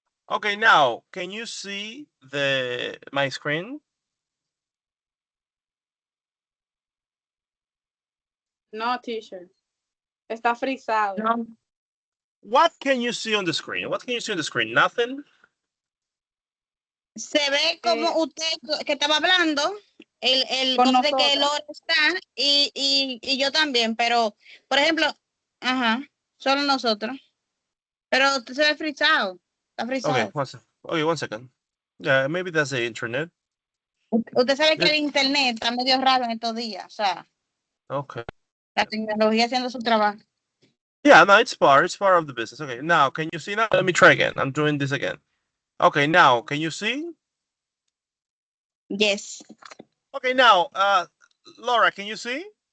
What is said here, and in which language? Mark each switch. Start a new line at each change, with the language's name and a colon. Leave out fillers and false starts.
English: Okay, now, can you see my screen?
Spanish: No, teacher. Está frisado. No.
English: What can you see on the screen? Nothing?
Spanish: Se ve como usted que estaba hablando, el cosa de que Lore está y yo también, pero, por ejemplo, solo nosotros. Pero usted se ve frisado. Está frisado.
English: Okay, one second. Yeah, maybe that's the internet.
Spanish: Usted sabe que el internet está medio raro en estos días, o sea.
English: Okay.
Spanish: La tecnología haciendo su trabajo.
English: Yeah, no, it's part of the business. Okay, now, can you see now? Let me try again. I'm doing this again. Okay, now, can you see? Yes. Okay, now, Laura, can you see?